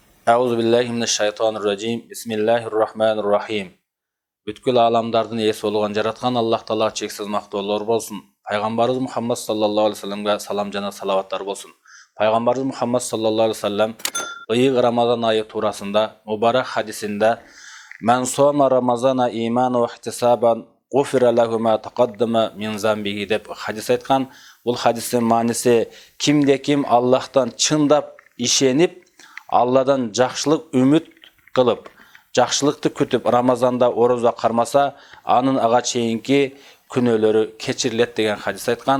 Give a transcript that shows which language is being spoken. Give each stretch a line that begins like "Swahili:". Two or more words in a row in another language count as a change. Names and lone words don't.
Arabic: أعوذ بالله من الشيطان الرجيم. بسم الله الرحمن الرحيم.
Kyrgyz: Бүткүл аламдардын ээси болгон жараткан Аллах Таала чексиз мактоолор болсун. Пайгамбарыбыз Мухаммад
Arabic: صلى الله عليه وسلم
Kyrgyz: салам жана салаваттар болсун. Пайгамбарыбыз Мухаммад
Arabic: صلى الله عليه وسلم
Kyrgyz: ыйык Рамазан айы туурасында мубарак хадисинде
Arabic: "من صام رمضان إيمانا واحتسابا غفر له ما تقدم من ذنبه"
Kyrgyz: деп хадис айткан. Бул хадистин мааниси кимде-ким Аллахтан чындап ишенип, Алладан жакшылык үмүт кылып, жакшылыкты күтүп Рамазанда ороза кармаса, анын ага чейинки күнөөлөрү кечирилет деген хадис айткан.